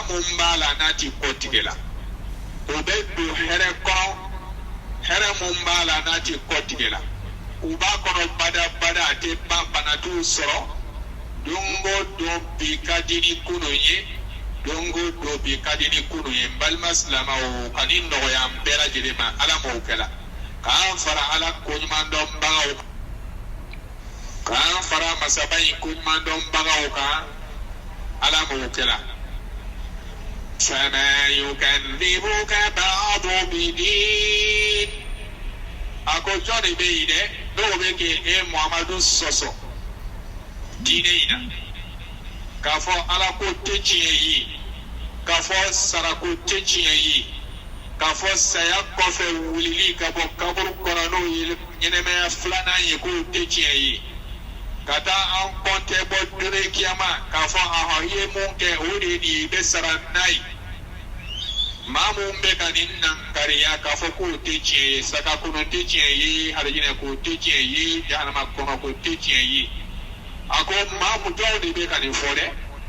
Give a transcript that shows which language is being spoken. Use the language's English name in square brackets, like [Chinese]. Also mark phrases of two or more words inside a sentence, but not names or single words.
[Bambara] mun b'a la n'a ti kɔtigɛ la o bɛ don hɛrɛ kɔnɔ hɛrɛ mun b'a la n'a ti kɔtigɛ la u b'a kɔnɔ badabada a tɛ ban bana t'u sɔrɔ don o don bi ka di ni kunun ye don o don bi ka di ni kunun ye n balima silamɛw ka ni nɔgɔya n bɛɛ lajɛlen ma ala m'o kɛla k'an fara ala koɲumandɔnbagaw kan k'an fara masaba in koɲumandɔnbagaw kan ala m'o kɛla [Arabic] فما يكذبك بعد بدين [Bambara] a ko jɔn de bɛ yen dɛ dɔw bɛ kɛ e Muhamadu sɔsɔ diinɛ in na k'a fɔ ala ko tɛ tiɲɛ ye k'a fɔ sarako tɛ tiɲɛ ye k'a fɔ saya kɔfɛ wulili ka bɔ kaburu kɔnɔ n'o ye ɲɛnɛmaya filanan ye k'o tɛ tiɲɛ ye ka taa an kɔntɛ bɔ dore kiyama k'a fɔ ahɔ i ye mun kɛ o de ye nin ye i bɛ sara n'a ye maa mun bɛ ka nin nankariya k'a fɔ k'o tɛ tiɲɛ ye saga kɔnɔ tɛ tiɲɛ ye harijinɛ k'o tɛ tiɲɛ ye jahanama kɔnɔ k'o tɛ tiɲɛ ye a ko maa mun dɔw de bɛ ka nin fɔ dɛ